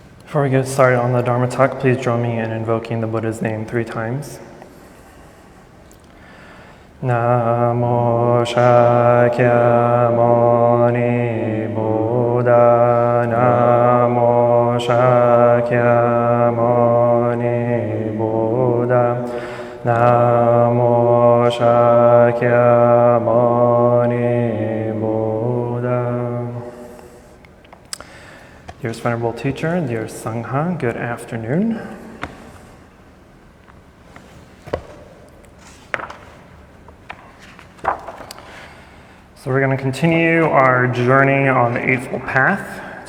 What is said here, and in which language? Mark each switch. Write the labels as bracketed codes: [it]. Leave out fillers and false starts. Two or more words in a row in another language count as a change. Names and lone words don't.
[en] Before we get started on the Dharma talk, please join me in invoking the Buddha's name 3 times. [sa] Namo Shakyamuni Buddha. Namo Shakyamuni Buddha. Namo Shakyamuni Buddha. [en] Dearest Venerable Teacher, dear Sangha, good afternoon. So we're going to continue our journey on the Eightfold Path.